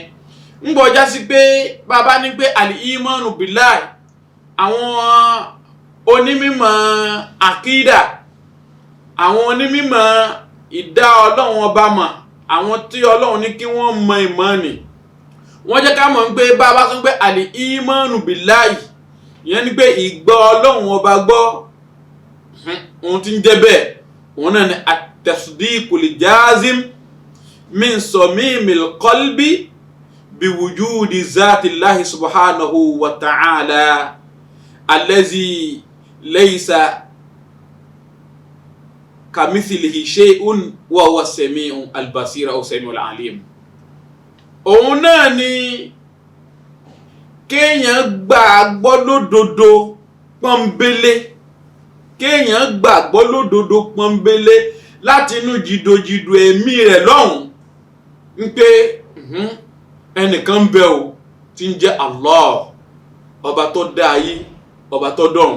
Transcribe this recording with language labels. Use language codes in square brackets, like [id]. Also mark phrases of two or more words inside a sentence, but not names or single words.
[yo] ń bọ̀ já sí pé bàbá ní pé [ar] الإيمان بالله, [yo] àwọn onímọ̀ àkídà, àwọn onímọ̀ ìdá Ọlọ́run ọba mọ̀, àwọn tí Ọlọ́run ní kí wọ́n mọ ìmọ̀ ni, wọ́n jẹ́ ká mọ̀ pé bàbá sọ pé [ar] الإيمان بالله, [yo] ìyẹn ni pé ìgbọ́ Ọlọ́run ọba gbọ́, ohun tí ń jẹ́ bẹ́ẹ̀ òun náà ni [ar] التصديق الجازم من صميم القلب بوجود ذات الله سبحانه وتعالى الذي ليس كمثله شيء وهو السميع البصير أو السميع العليم. [yo] Òun náà ni kéèyàn gbàgbọ́ lódodo pọ́nbélé, kéèyàn gbàgbọ́ lódodo pọ́nbélé láti inú jìdòjìdò ẹ̀mí rẹ̀ lọ́hùn ń pé ẹnìkan bẹ o tí ń jẹ́ Allah, ọba tó dá ayé, ọba tó dọ̀run.